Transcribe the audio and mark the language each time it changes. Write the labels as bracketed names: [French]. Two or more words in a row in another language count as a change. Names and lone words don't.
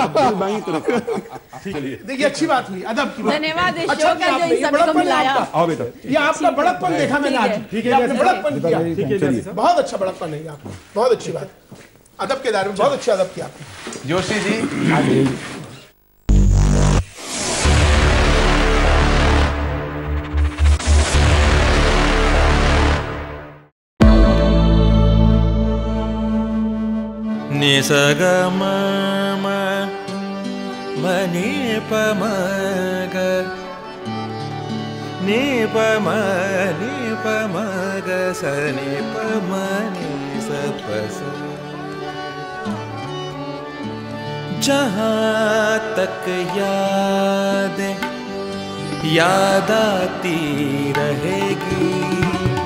[Hindi] देखिए अच्छी बात हुई, अदब की बात। धन्यवाद। अच्छा बड़प्पन लाया। आओ बेटा, ये आपका बड़प्पन देखा मैंने आज। ठीक है, आपने बड़प्पन किया, बहुत अच्छा बड़प्पन है आपका, बहुत अच्छी बात। अदब के दायरे में बहुत अच्छा अदब किया आपने। जोशी जी निसग म नि प म ग नि प म ग स नि प म नि स प स। जहाँ तक याद आती रहेगी।